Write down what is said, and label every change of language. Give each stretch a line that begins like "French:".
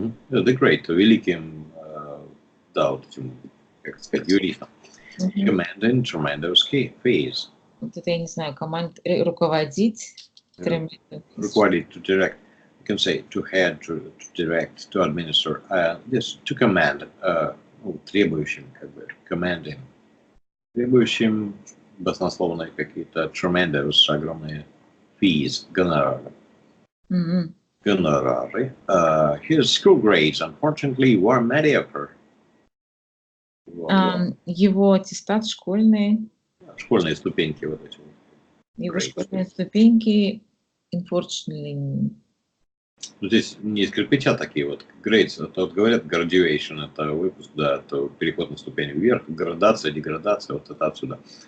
English: The great,
Russian: великим, да, вот этим, как сказать, юристом.
English: Commanding tremendous fees.
Russian: Вот это я не знаю, руководить. Руководить,
English: to direct. You can say to head, to direct, to administer. Yes, to command.
Russian: Требующим, как бы, commanding. Требующим баснословные какие-то tremendous, огромные fees, гонорары. Гонорары.
English: His school grades, unfortunately, were mediocre.
Russian: Его аттестат школьный. Школьные ступеньки вот эти. Его школьные ступеньки, unfortunately. Здесь не из кирпича такие вот grades, это вот говорят graduation, это выпуск, да, это переход на ступень вверх, градация, деградация, вот это отсюда.